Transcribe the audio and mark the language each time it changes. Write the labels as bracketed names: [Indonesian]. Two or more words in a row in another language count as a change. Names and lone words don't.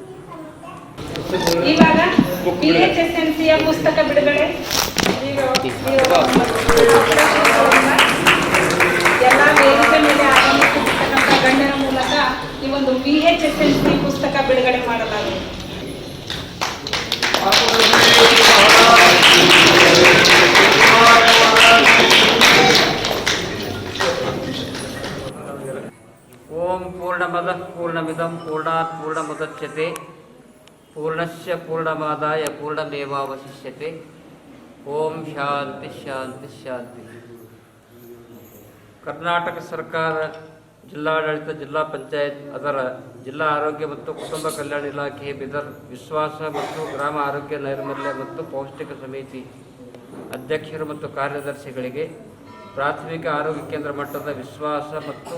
[Kannada] ಇವಾಗ BHSNCಯ ಪುಸ್ತಕ ಬಿಡುಗಡೆ ಎಲ್ಲ ವೇದಿಕೆ ಮೇಲೆ ಆಗಮಿಸಿರ್ತಕ್ಕಂಥ ಗಣ್ಯರ ಮೂಲಕ ಈ ಒಂದು BHSNC ಪುಸ್ತಕ ಬಿಡುಗಡೆ ಮಾಡಲಾಗಿದೆ. [Sanskrit] ಓಂ ಪೂರ್ಣಮದಃ ಪೂರ್ಣಮಿದಂ ಪೂರ್ಣಾತ್ ಪೂರ್ಣಮುದಚ್ಯತೆ ಪೂರ್ಣಸ್ಯ ಪೂರ್ಣಮಾದಾಯ ಪೂರ್ಣಮೇವಾವಶಿಷ್ಯತೆ. ಓಂ ಶಾಂತಿ ಶಾಂತಿ ಶಾಂತಿ. [Kannada] ಕರ್ನಾಟಕ ಸರ್ಕಾರ, ಜಿಲ್ಲಾಡಳಿತ, ಜಿಲ್ಲಾ ಪಂಚಾಯತ್, ಅದರ ಜಿಲ್ಲಾ ಆರೋಗ್ಯ ಮತ್ತು ಕುಟುಂಬ ಕಲ್ಯಾಣ ಇಲಾಖೆ ಬೀದರ್, ವಿಶ್ವಾಸ ಮತ್ತು ಗ್ರಾಮ ಆರೋಗ್ಯ ನೈರ್ಮಲ್ಯ ಮತ್ತು ಪೌಷ್ಟಿಕ ಸಮಿತಿ ಅಧ್ಯಕ್ಷರು ಮತ್ತು ಕಾರ್ಯದರ್ಶಿಗಳಿಗೆ ಪ್ರಾಥಮಿಕ ಆರೋಗ್ಯ ಕೇಂದ್ರ ಮಟ್ಟದ ವಿಶ್ವಾಸ ಮತ್ತು